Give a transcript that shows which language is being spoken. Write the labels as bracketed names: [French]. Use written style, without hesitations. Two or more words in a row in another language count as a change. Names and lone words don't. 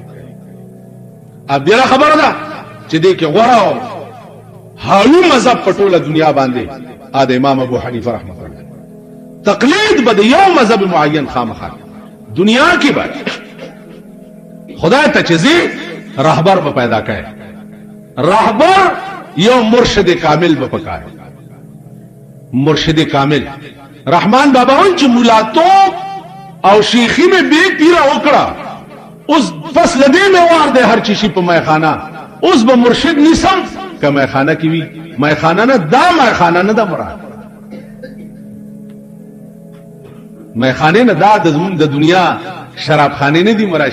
[Pashto] اب دې خبره ده چې دې کې غوړه حالو مذهب په ټوله دنیا باندې د امام ابو حنیفه [Arabic] رحمه الله [Pashto] تقلید به د یو مذهب معین خامخا دنیا کې به خدای ته چې رهبر به پیدا کړي. رهبر یو مرشد کامل به پکاره، مرشد کامل. رحمان بابا وایي چې مولاتوب او شیخی میں بے پیرا وکړه، اوس پس لدې مې وار دی هر چیشي په میخانه، اوس به مرشد نیسم که میخانه کې وي. میخانه نه دا میخانه نه دا مراد، میخانه نه دا د دنیا شراب خانه نه دی مراد.